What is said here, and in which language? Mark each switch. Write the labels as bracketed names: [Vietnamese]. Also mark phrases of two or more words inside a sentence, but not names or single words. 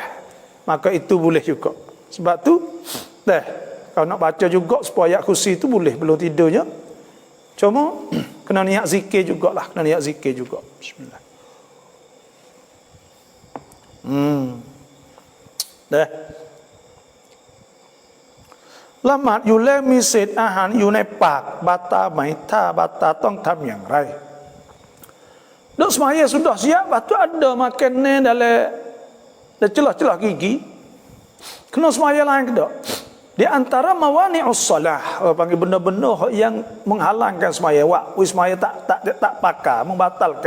[Malay] Maka itu boleh juga. Sebab tu kalau nak baca juga supaya ayat kursi itu boleh belum tidurnya. Cuma Kena niat zikir jugalah, kena niat zikir juga. Bismillah. Dah. [Thai] ละหมาดอยู่แล้วมีเศษอาหารอยู่ในปากบาตาไหมถ้าบาตาต้องทำอย่างไร [Malay] Dok semaya sudah siap, lepas tu ada makanan dalam celah-celah gigi. Kena semaya lain ke tak? Di antara [Arabic] موانع الصلاة, [Malay] panggil benda-benda yang menghalangkan semaya, waktu semaya tak pakai, membatalkan.